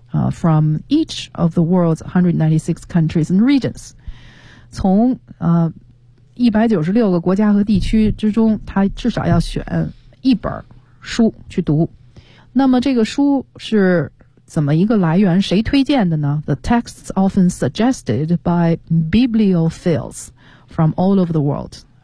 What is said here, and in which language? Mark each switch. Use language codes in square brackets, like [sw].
[en] from each of the world's 196 countries and regions. [zh] 从196个国家和地区之中，他至少要选一本书去读。那么这个书是怎么一个来源？谁推荐的呢？ [en] The texts often suggested by bibliophiles from all over the world.